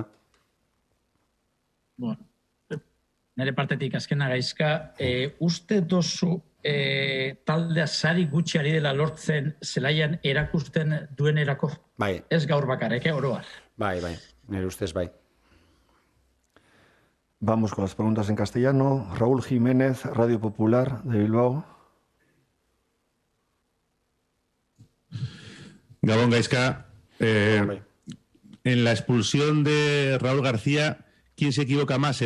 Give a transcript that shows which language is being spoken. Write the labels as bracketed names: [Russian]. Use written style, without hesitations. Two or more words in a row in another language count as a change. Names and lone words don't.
[Basque] Bueno, nire partetik azkena Gaizka, uste dozu taldea sari gutxi ari dela lortzen zelaian erakusten duenerako? Bai. Ez gaur bakarek, oroar? Bai, nire ustez bai. [Spanish] Vamos con las preguntas en castellano. Raúl Jiménez, Radio Popular de Bilbao. Gabón, Gaizka, en la expulsión de Raúl García, ¿quién se equivoca más?